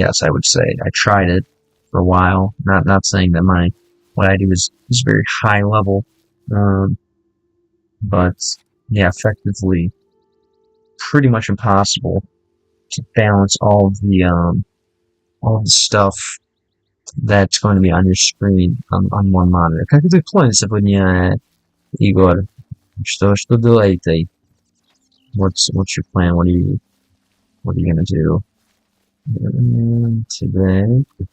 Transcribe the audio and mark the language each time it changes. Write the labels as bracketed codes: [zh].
[en] Yes, I would say I tried it for a while. Not saying that what I do is very high level, but yeah, effectively, pretty much impossible to balance all of the stuff that's going to be on your screen on one monitor. [ru] Как это план сегодня, Igor? [en] Что делаете? What's your plan? What are you gonna do today?